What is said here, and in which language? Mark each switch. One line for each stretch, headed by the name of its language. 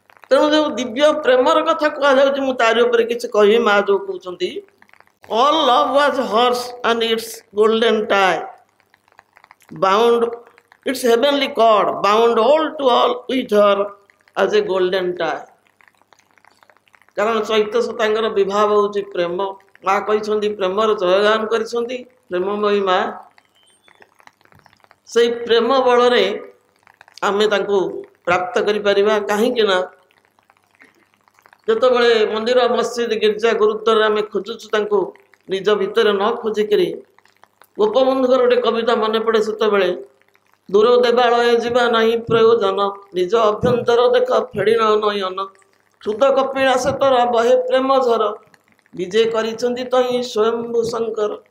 Odia: ତେଣୁ ଯୋଉ ଦିବ୍ୟ ପ୍ରେମର କଥା କୁହାଯାଉଛି ମୁଁ ତାରି ଉପରେ କିଛି କହିବି। ମା ଯୋଉ କହୁଛନ୍ତି
English: all love was hers and its golden tie bound its heavenly cord bound all to all with her as a golden tie।
Odia: କାରଣ ଚୈତ୍ୟ ସତାଙ୍କର ବିବାହ ହେଉଛି ପ୍ରେମ। ମା କହିଛନ୍ତି ପ୍ରେମର ଜୟଗାନ କରିଛନ୍ତି ପ୍ରେମମୟୀ ମା। ସେଇ ପ୍ରେମ ବଳରେ ଆମେ ତାଙ୍କୁ ପ୍ରାପ୍ତ କରିପାରିବା। କାହିଁକି ନା ଯେତେବେଳେ ମନ୍ଦିର ମସଜିଦ ଗିର୍ଜା ଗୁରୁଦ୍ୱାରରେ ଆମେ ଖୋଜୁଛୁ ତାଙ୍କୁ ନିଜ ଭିତରେ ନ ଖୋଜିକିରି, ଗୋପବନ୍ଧୁଙ୍କର ଗୋଟେ କବିତା ମନେ ପଡ଼େ ସେତେବେଳେ, ଦୂର ଦେବାଳୟ ଯିବା ନାହିଁ ପ୍ରୟୋଜନ, ନିଜ ଅଭ୍ୟନ୍ତର ଦେଖ ଫେଡ଼ି ନୟନ, କ୍ଷୁଦ କପିଳାସ ତୋର ବହେ ପ୍ରେମ ଝର, ବିଜେ କରିଛନ୍ତି ତହିଁ ସ୍ୱୟମ୍ଭୁ ଶଙ୍କର।